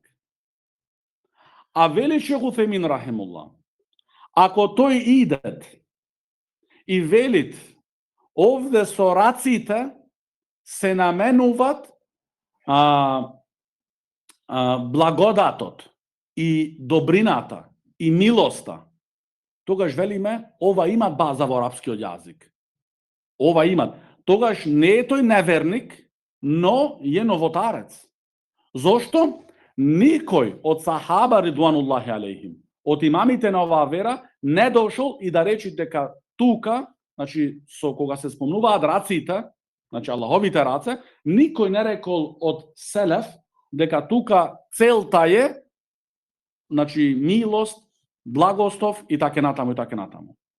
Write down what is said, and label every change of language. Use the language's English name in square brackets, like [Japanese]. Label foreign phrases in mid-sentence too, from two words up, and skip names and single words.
[Macedonian] А вели шех Утемин рахимуллах, ако тој идет и велит овде со раците се наменуват благодатот и добрината и милоста, тогаш велиме ова има база во арапскиот јазик. Ова има. Тогаш не е тој неверник, но е новотарец. Зошто? Никој од сахаба [Arabic] رضوان الله عليهم, [Macedonian] од имамите на оваа вера, не дошол и да речи дека тука, значи со кога се спомнуваат раците, значи Аллаховите раце, никој не рекол од селеф дека тука целта е, значи милост, благослов и така натаму и така натаму.